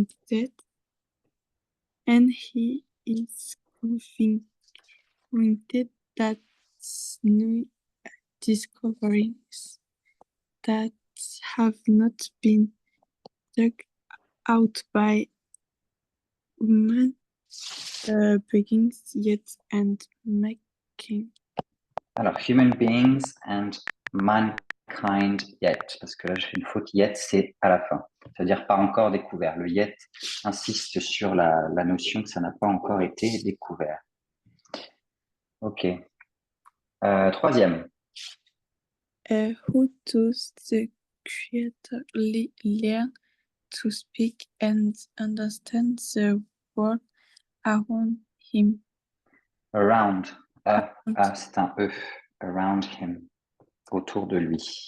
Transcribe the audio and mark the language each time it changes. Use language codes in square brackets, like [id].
[en] death, and he is convinced that new discoveries that have not been dug out by human beings yet and making. Alors, human beings and mankind yet. [fr] Parce que là, je fais une faute. Yet, c'est à la fin. C'est-à-dire pas encore découvert. Le yet insiste sur la notion que ça n'a pas encore été découvert. OK. Troisième. [en] Who does the creator learn to speak and understand the world around him? [fr] Around. C'est un E. [en] Around him. [fr] Autour de lui.